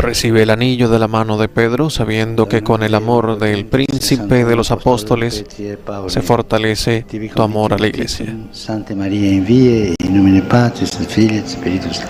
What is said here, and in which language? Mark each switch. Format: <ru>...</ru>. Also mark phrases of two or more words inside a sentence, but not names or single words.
<es>Recibe el anillo de la mano de Pedro, sabiendo que con el amor del príncipe de los apóstoles se fortalece tu amor a la Iglesia.</es> <la>Santa Maria in vie, in nomine Patris et Filii et Spiritus Sancti.</la>